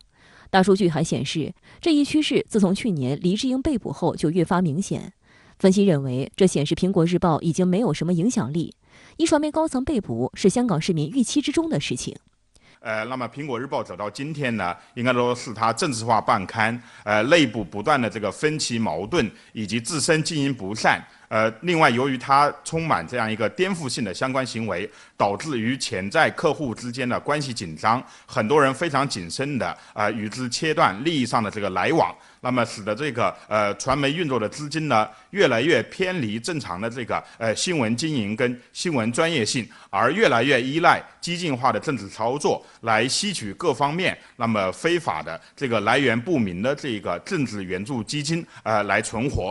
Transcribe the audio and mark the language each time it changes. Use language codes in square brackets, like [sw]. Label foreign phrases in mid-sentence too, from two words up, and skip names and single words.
[zh] 大數據還顯示，這一趨勢自從去年黎智英被捕後就越發明顯。分析認為，這顯示蘋果日報已經沒有什麼影響力。一傳媒高層被捕是香港市民預期之中的事情。那麼蘋果日報走到今天呢，應該說是它政治化辦刊，內部不斷的這個分歧矛盾以及自身經營不善， 另外，由于它充满这样一个颠覆性的相关行为，导致与潜在客户之间的关系紧张，很多人非常谨慎的与之切断利益上的这个来往，那么使得这个传媒运作的资金呢越来越偏离正常的这个新闻经营跟新闻专业性，而越来越依赖激进化的政治操作来吸取各方面那么非法的这个来源不明的这个政治援助基金来存活。